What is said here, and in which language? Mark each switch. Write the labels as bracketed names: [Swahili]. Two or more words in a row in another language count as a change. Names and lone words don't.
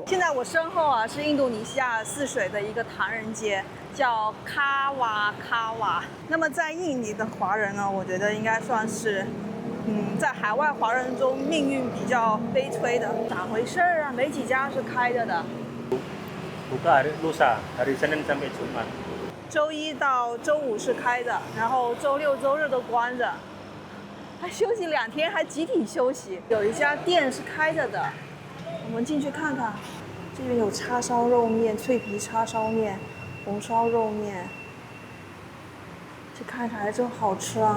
[Chinese] 现在我身后啊是印度尼西亚泗水的一个唐人街，叫卡瓦卡瓦。那么在印尼的华人呢，我觉得应该算是，在海外华人中命运比较悲催的。咋回事啊？没几家是开着的。 [Indonesian] Buka hari lusa, hari Senin sampai Jumat。 [Chinese] 周一到周五是开的，然后周六周日都关着。还休息2天，还集体休息。有一家店是开着的，我们进去看看。这边有叉烧肉面、脆皮叉烧面、红烧肉面，这看起来真好吃啊！